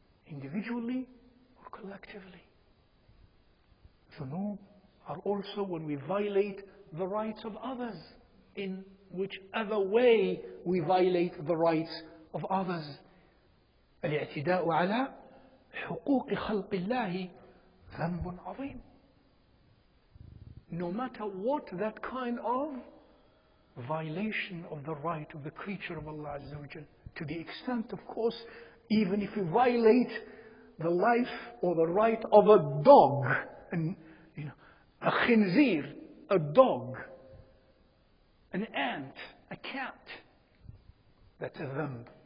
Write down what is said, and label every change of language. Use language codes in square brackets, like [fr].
[en] Individually or collectively. Dhunub are also when we violate the rights of others in whichever way we violate the rights of others. [ar] الاعتداء على حقوق خلق الله ذنب عظيم. [en] No matter what that kind of violation of the right of the creature of Allah Azza wa Jal, to the extent, of course, even if we violate the life or the right of a dog, and a khinzir, a dog, an ant, a cat, that's a dhanb.